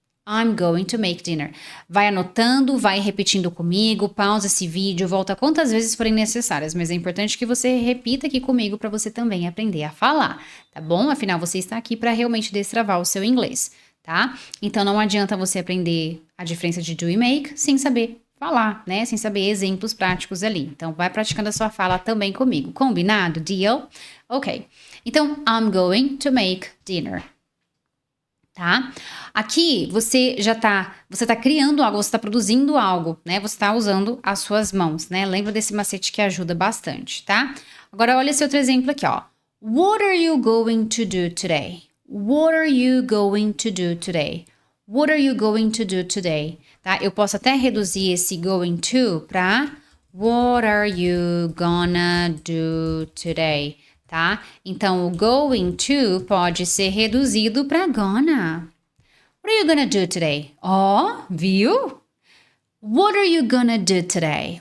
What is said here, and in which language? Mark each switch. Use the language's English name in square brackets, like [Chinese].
[English] I'm going to make dinner. [Portuguese] Vai anotando, vai repetindo comigo, pausa esse vídeo, volta quantas vezes forem necessárias, mas é importante que você repita aqui comigo para você também aprender a falar, tá bom? Afinal, você está aqui para realmente destravar o seu inglês, tá? Então não adianta você aprender a diferença de do e make sem saber falar, né? Sem saber exemplos práticos ali. Então vai praticando a sua fala também comigo. Combinado? [English] Deal? Ok. [Portuguese] Então, [English] I'm going to make dinner. [Portuguese] Tá? Aqui você tá criando algo, você tá produzindo algo, né? Você tá usando as suas mãos, né? Lembra desse macete que ajuda bastante, tá? Agora olha esse outro exemplo aqui, ó. [English] What are you going to do today? What are you going to do today? What are you going to do today? [Portuguese] Tá? Eu posso até reduzir esse going to para [English] what are you gonna do today? [Portuguese] Tá? Então, o going to pode ser reduzido para gonna. [English] What are you gonna do today? [Portuguese] Ó, viu? [English] What are you gonna do today?